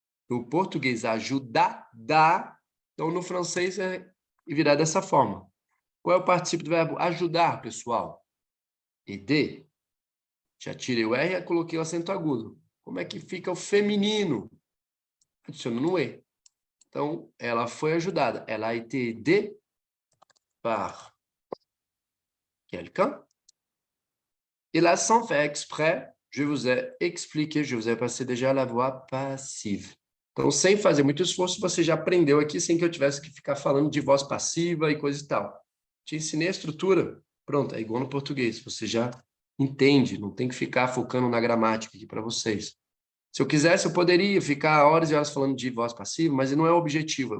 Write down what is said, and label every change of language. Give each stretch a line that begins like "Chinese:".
Portuguese: No português, ajudar, dá. Então, no francês, virá dessa forma. Qual é o particípio do verbo ajudar, pessoal? Aider. Já tirei o R e coloquei o acento agudo. Como é que fica o feminino? Adiciono no E. Então, ela foi ajudada.
French: Elle a été aidée par quelqu'un. Et là, sans faire exprès, je vous ai expliqué, je vous ai passé déjà la voix passive.
Portuguese: Então, sem fazer muito esforço, você já aprendeu aqui, sem que eu tivesse que ficar falando de voz passiva e coisa e tal. Te ensinei a estrutura, pronto, é igual no português. Você já entende, não tem que ficar focando na gramática aqui para vocês. Se eu quisesse, eu poderia ficar horas e horas falando de voz passiva, mas não é o objetivo.